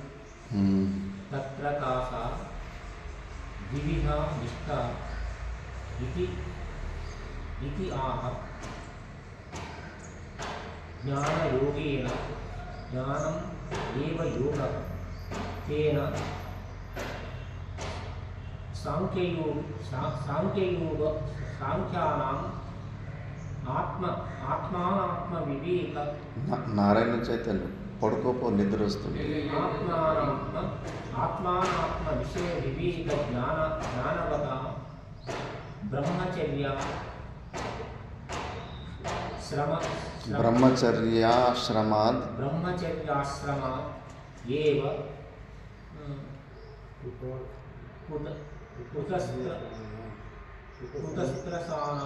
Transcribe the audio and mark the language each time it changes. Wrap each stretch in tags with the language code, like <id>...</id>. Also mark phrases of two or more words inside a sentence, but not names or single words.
<sa>तत्र तासा द्विविधा निष्ठा इति आह ज्ञानयोगेन ज्ञानम् एव योगः तेन साङ्ख्यानाम् आत्मानात्मविवेक</sa> <te>నారాయణ చైతన్య పడుకోపో నిద్ర వస్తుంది.</te> <sa>आत्मानात्मविषयविवेकज्ञानवता ब्रह्मचर्या ಬ್ರಹ್ಮಚರ್ಯಾಶ್ರಮಾತ್ ब्रह्मचर्याश्रमात् एव कुतस्त्रसानां</sa>